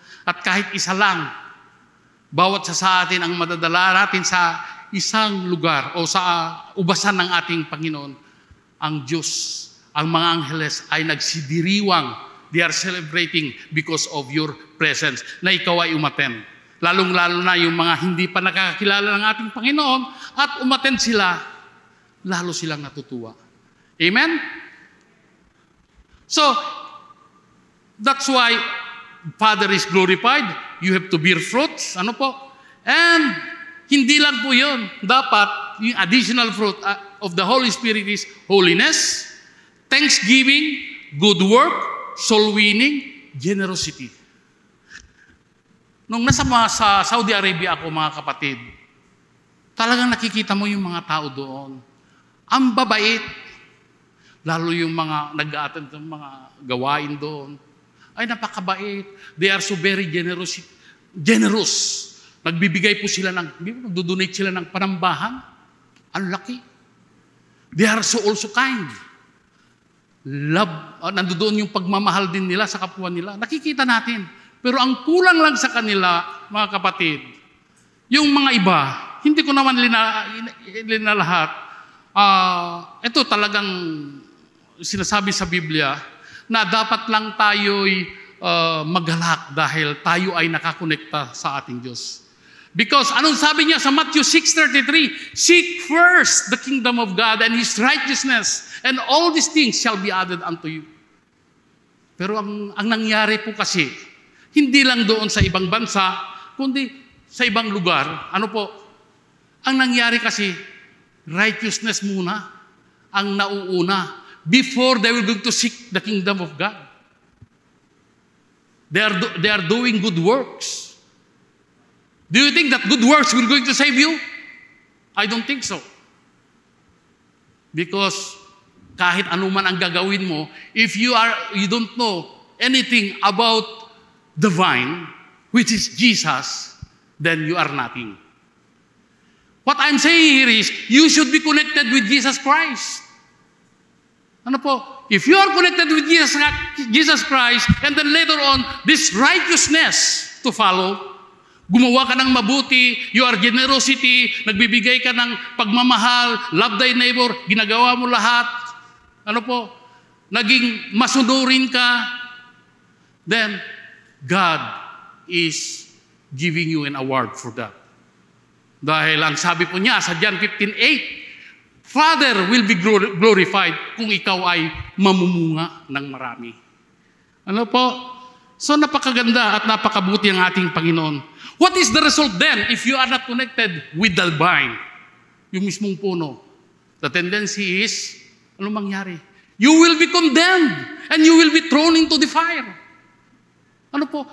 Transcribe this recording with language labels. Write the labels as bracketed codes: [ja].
[tl] At kahit isa lang, bawat sa atin ang madadala natin sa isang lugar o sa ubasan ng ating Panginoon, ang Diyos, ang mga angheles ay nagsidiriwang. [en] They are celebrating because of your presence [tl] na ikaw ay umaten. Lalong-lalo na yung mga hindi pa nakakilala ng ating Panginoon at umaten sila, lalo silang natutuwa. Amen? [en] So, that's why Father is glorified. You have to bear fruits. [tl] Ano po? [en] And [tl] hindi lang po yun. Dapat, yung [en] additional fruit of the Holy Spirit is holiness, thanksgiving, good work, soul winning, generosity. [tl] Nung nasa sa Saudi Arabia ako, mga kapatid, talagang nakikita mo yung mga tao doon. Ang babait. Lalo yung mga nag-a-attend ng mga gawain doon. Ay, napakabait. [en] They are so very generous. [tl] Nagbibigay po sila nagdo-donate sila ng panambahan. Ang laki. [en] They are so also kind. [tl] Love, nandoon yung pagmamahal din nila sa kapwa nila. Nakikita natin. Pero ang kulang lang sa kanila, mga kapatid, yung mga iba, hindi ko naman linalahat. Ito talagang sinasabi sa Biblia na dapat lang tayo'y magalak dahil tayo ay nakakonekta sa ating Diyos. [en] Because [tl] anong sabi niya sa Matthew 6:33? [en] Seek first the kingdom of God and His righteousness, and all these things shall be added unto you. [tl] Pero ang nangyari po kasi, hindi lang doon sa ibang bansa, kundi sa ibang lugar. Ano po? Ang nangyari kasi, [en] righteousness [tl] muna ang nauuna [en] before they were going to seek the kingdom of God. They are doing good works. Do you think that good works will going to save you? I don't think so. Because [tl] kahit anuman ang gagawin mo, [en] if you don't know anything about the vine, which is Jesus, then you are nothing. What I'm saying here is, you should be connected with Jesus Christ. [tl] Ano po? [en] If you are connected with Jesus Christ, and then later on, this righteousness to follow, [tl] gumawa ka ng mabuti, [en] your generosity, [tl] nagbibigay ka ng pagmamahal, [en] love thy neighbor, [tl] ginagawa mo lahat, ano po? Naging masunurin ka, [en] then God is giving you an award for that. [tl] Dahil ang sabi po niya sa John 15:8, [en] Father will be glorified [tl] kung ikaw ay mamumunga ng marami. Ano po? So napakaganda at napakabuti ang ating Panginoon. [en] What is the result then if you are not connected with the vine? [tl] Yung mismong puno. [en] The tendency is, [tl] anong mangyari? [en] You will be condemned and you will be thrown into the fire. [tl] Ano po?